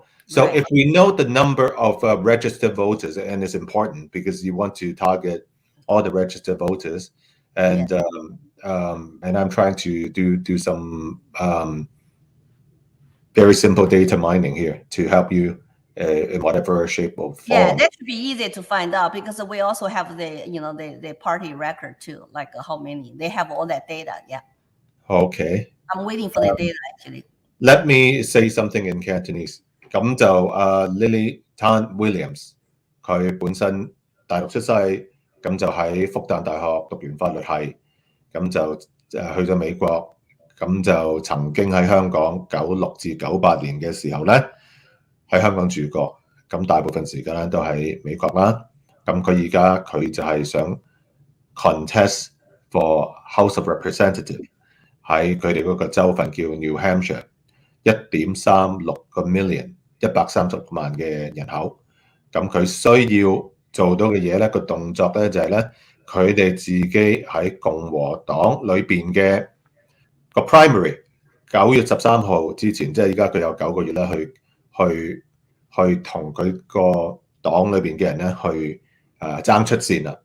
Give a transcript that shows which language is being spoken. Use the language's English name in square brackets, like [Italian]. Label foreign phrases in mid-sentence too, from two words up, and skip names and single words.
[English] So if we know the number of registered voters, and it's important because you want to target all the registered voters, and I'm trying to do some very simple data mining here to help you in whatever shape or form. Yeah, that should be easy to find out because we also have the party record too, like how many. They have all that data. Yeah. Okay. I'm waiting for the data actually. Let me say something in Cantonese. [Cantonese] 咁就Lily Tang Williams， 佢本身大陸出世，咁就喺復旦大學讀完法律系，咁就去咗美國，咁就曾經喺香港96至98年嘅時候咧，喺香港住過，咁大部分時間咧都喺美國啦。咁佢就係想 [English] contest for House of Representative [Cantonese] 喺佢哋嗰個州份叫 New Hampshire， 1.36 個 million。130萬嘅人口，咁佢需要做到嘅嘢咧，個動作咧就係咧，佢哋自己喺共和黨裏邊嘅個 primary 9月13號之前，即係而家佢有9個月咧，去同佢個黨裏邊嘅人咧去爭出線啦。